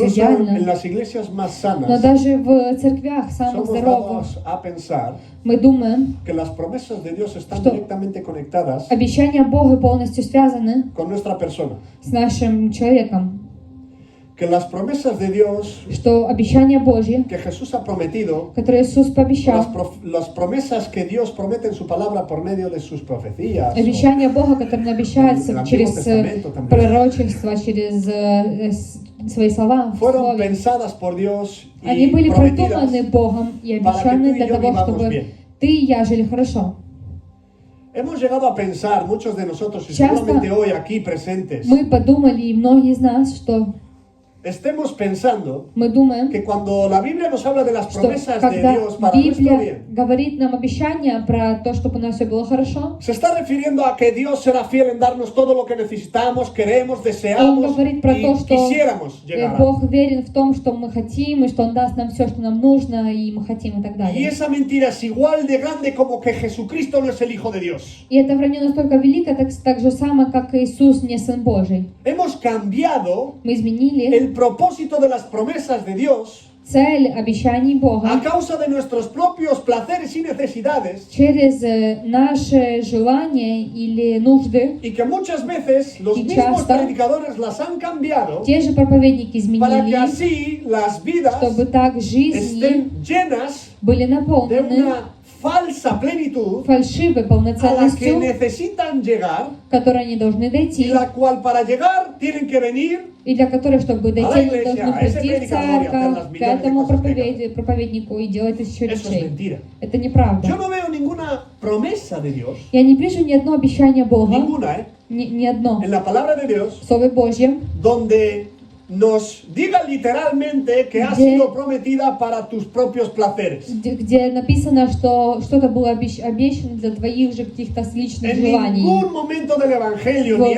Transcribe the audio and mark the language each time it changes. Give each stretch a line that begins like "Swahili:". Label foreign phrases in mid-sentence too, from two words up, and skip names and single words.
Spanish: incluso en
Russian: идеально.
Spanish: las iglesias más
Russian: Но
Spanish: sanas
Russian: даже в церквях самых
Spanish: somos
Russian: здоровых
Spanish: dados a pensar
Russian: мы думаем,
Spanish: que las promesas de Dios están
Russian: Что
Spanish: directamente conectadas
Russian: обещания Бога полностью связаны
Spanish: con nuestra persona.
Russian: с нашим человеком,
Spanish: Que las promesas de Dios
Russian: что обещания Божьи,
Spanish: que Jesús ha prometido,
Russian: которые Иисус пообещал,
Spanish: las promesas que Dios promete en su palabra por medio de sus profecías, o
Russian: обещания Бога, которые он обещает
Spanish: El Antiguo
Russian: через
Spanish: Testamento también.
Russian: пророчество, через свои слова, в
Spanish: fueron
Russian: слове.
Spanish: pensadas por Dios y
Russian: Они были
Spanish: prometidas
Russian: продуманы Богом и
Spanish: para que tú
Russian: обещаны
Spanish: y
Russian: для
Spanish: yo
Russian: того,
Spanish: vivamos
Russian: чтобы
Spanish: bien.
Russian: ты и я жили хорошо.
Spanish: Hemos llegado a pensar, muchos de nosotros, y
Russian: Часто
Spanish: seguramente hoy aquí presentes,
Russian: Мы подумали, и многие из нас, что
Spanish: estemos pensando
Russian: мы думаем,
Spanish: que cuando la Biblia nos habla de las
Russian: что
Spanish: promesas de
Russian: когда
Spanish: Dios para nuestro
Russian: Библия
Spanish: bien,
Russian: говорит нам обещания про то, чтобы у нас все было хорошо,
Spanish: se está refiriendo a que Dios será fiel en darnos todo lo que necesitamos, queremos,
Russian: Он
Spanish: deseamos
Russian: говорит про
Spanish: y
Russian: то, что
Spanish: quisiéramos llegar a.
Russian: Бог верен в том, что мы хотим, и что Он даст нам все, что нам нужно, и мы хотим, и так
Spanish: Y
Russian: далее.
Spanish: esa mentira es igual de grande como que Jesucristo no es el Hijo de Dios.
Russian: И это вранье настолько велико, так же само, как Иисус не Сын Божий.
Spanish: Hemos cambiado
Russian: Мы изменили
Spanish: el propósito de las promesas de Dios
Russian: цель обещаний
Spanish: a
Russian: Бога
Spanish: causa de nuestros propios placeres y necesidades,
Russian: через наши желания или нужды.
Spanish: y que muchas veces los
Russian: Y
Spanish: mismos
Russian: часто
Spanish: predicadores las han cambiado
Russian: Те же проповедники
Spanish: para que
Russian: изменили,
Spanish: así las vidas
Russian: чтобы так жизни
Spanish: estén llenas
Russian: были
Spanish: de
Russian: наполнены
Spanish: una falsa plenitud
Russian: фальшивой
Spanish: a la que
Russian: полноценностью,
Spanish: necesitan llegar
Russian: к которой они должны
Spanish: y
Russian: дойти,
Spanish: la cual para llegar tienen que venir
Russian: и для которой, чтобы дойти, они
Spanish: iglesia,
Russian: должны
Spanish: a ese
Russian: прийти в
Spanish: predicador y hacer las
Russian: церковь, к
Spanish: millones de
Russian: этому
Spanish: cosas que
Russian: проповеднику и делать тысячу
Spanish: eso es
Russian: речей.
Spanish: mentira.
Russian: Это
Spanish: Yo
Russian: неправда.
Spanish: no veo ninguna promesa de Dios,
Russian: Я не вижу ни одно обещание Бога,
Spanish: ninguna,
Russian: ни одно
Spanish: en la palabra de Dios,
Russian: в Слове Божьем,
Spanish: donde nos diga literalmente que ha
Russian: Где-
Spanish: sido prometida para tus propios placeres.
Russian: где написано, что что-то было обещано для твоих же каких-то личных
Spanish: En
Russian: желаний.
Spanish: ningún momento del Evangelio, ni